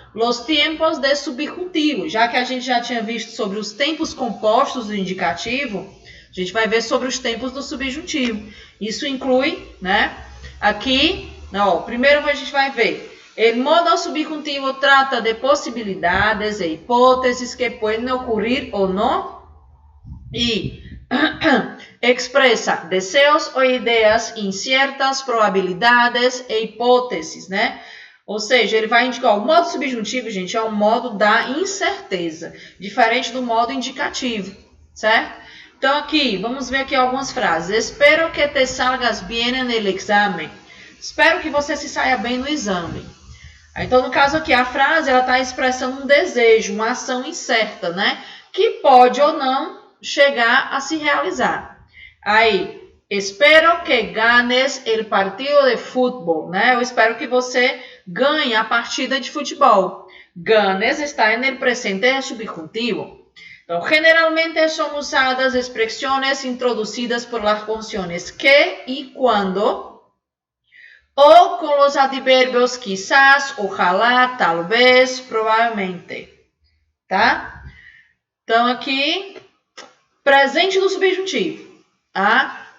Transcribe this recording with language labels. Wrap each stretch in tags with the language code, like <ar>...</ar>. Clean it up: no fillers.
<es>Los tiempos de subjuntivo.</es> <pt>Já que a gente já tinha visto sobre os tempos compostos do indicativo, a gente vai ver sobre os tempos do subjuntivo. Isso inclui, né? Aqui, ó, primeiro a gente vai ver.</pt> <es>El modo subjuntivo trata de</es> <pt>possibilidades e hipóteses que podem ocorrer ou não. E expressa desejos ou ideias inciertas, probabilidades e hipóteses, né? Ou seja, ele vai indicar o modo subjuntivo, gente, é o modo da incerteza, diferente do modo indicativo, certo? Então, aqui, vamos ver aqui algumas frases.</pt> <es>Espero que te salgas bien no exame.</es> <pt>Espero que você se saia bem no exame. Então, no caso aqui, a frase, ela está expressando um desejo, uma ação incerta, né? Que pode ou não chegar a se realizar.</pt> <es>Aí, espero que ganes el partido de futebol, né?</es> <pt>Eu espero que você ganhe a partida de futebol.</pt> <es>Ganes está en el presente subjuntivo.</es> <pt>Então, generalmente são usadas expressões introduzidas</pt> <es>por las funciones</es> <pt>que e quando, ou com os advérbios quizás, ojalá, talvez, provavelmente. Tá? Então, aqui, presente do subjuntivo. Tá?</pt>